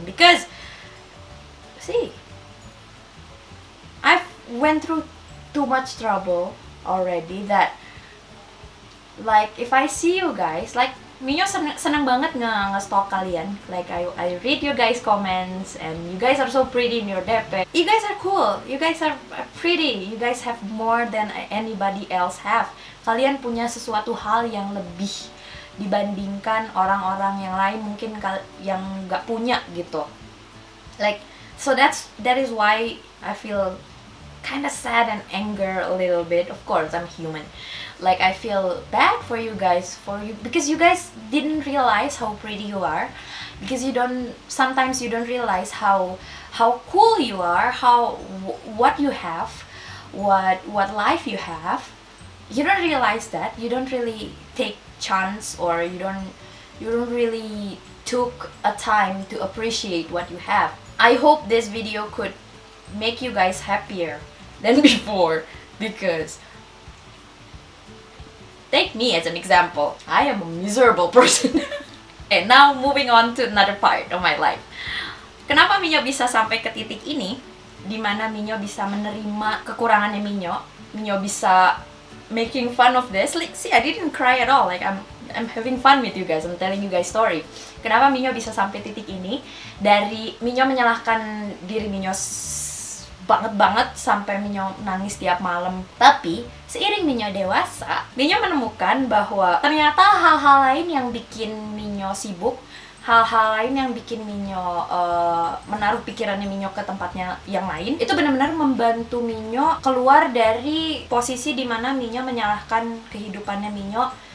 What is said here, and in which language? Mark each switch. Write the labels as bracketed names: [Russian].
[English] Because, see, I've went through too much trouble already that, like, if I see you guys, like, [Indonesian] Minyo seneng banget nge-stalk kalian. [English] Like I read you guys comments and you guys are so pretty in your DP. You guys are cool. You guys are pretty. You guys have more than anybody else have. [Indonesian] Kalian punya sesuatu hal yang lebih dibandingkan orang-orang yang lain mungkin yang nggak punya gitu. [English] Like so that is why I feel kind of sad and anger a little bit. Of course, I'm human. Like I feel bad for you guys, because you guys didn't realize how pretty you are, because sometimes you don't realize how cool you are, what you have, what life you have. You don't realize that. You don't really take chance, or you don't really took a time to appreciate what you have. I hope this video could make you guys happier than before, because take me as an example. I am a miserable person. And now moving on to another part of my life. [Indonesian] Kenapa Minyo bisa sampai ke titik ini, dimana Minyo bisa menerima kekurangannya Minyo? Minyo bisa [English] making fun of this. Like, see, I didn't cry at all. Like, I'm having fun with you guys. I'm telling you guys story. [Indonesian] Kenapa Minyo bisa sampai titik ini? Dari Minyo menyalahkan diri Minyo banget sampai Minyo nangis tiap malam. Tapi seiring Minyo dewasa, Minyo menemukan bahwa ternyata hal-hal lain yang bikin Minyo sibuk, hal-hal lain yang bikin Minyo menaruh pikirannya Minyo ke tempatnya yang lain, itu benar-benar membantu Minyo keluar dari posisi dimana Minyo menyalahkan kehidupannya Minyo.